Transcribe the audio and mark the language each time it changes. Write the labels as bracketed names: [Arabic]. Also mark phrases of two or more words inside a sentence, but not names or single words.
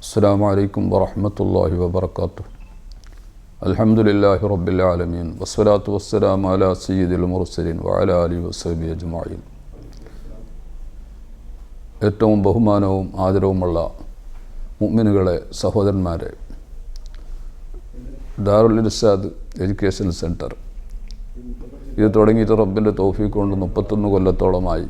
[Arabic] السلام عليكم ورحمة الله وبركاته. الحمد لله رب العالمين والصلاة والسلام على سيد المرسلين وعلى آله وصحبه أجمعين. [Malayalam] ഏറ്റവും ബഹുമാനവും ആദരവുമുള്ള മുഅ്മിനുകളെ, സഹോദരന്മാരെ, ദാറുൽ ഇർശാദ് എഡ്യൂക്കേഷൻ സെൻറ്റർ ഇത് തുടങ്ങിയിട്ട് റബ്ബിൻ്റെ തൗഫീഖ് കൊണ്ട് 31 കൊല്ലത്തോളമായി.